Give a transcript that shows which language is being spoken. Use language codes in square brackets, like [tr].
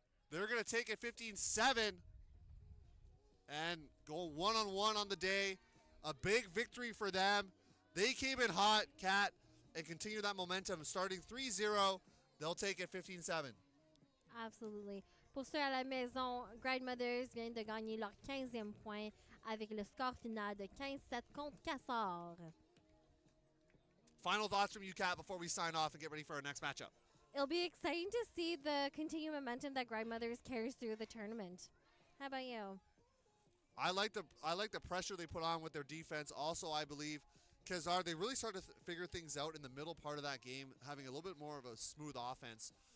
[en] They're going to take it 15-7 and go one-on-one on the day. A big victory for them. They came in hot, Kat. and continue that momentum. Starting 3-0, they'll take it 15-7. Absolutely. [fr] Pour ceux à la maison, Grindmothers viennent de gagner leur 15e point avec le score final de 15-7 contre Quasar. [en] Final thoughts from you, Kat, before we sign off and get ready for our next matchup. It'll be exciting to see the continued momentum that Grindmothers carries through the tournament. How about you? I like the pressure they put on with their defense. Also, I believe Quasar, they really started to figure things out in the middle part of that game, having a little bit more of a smooth offense.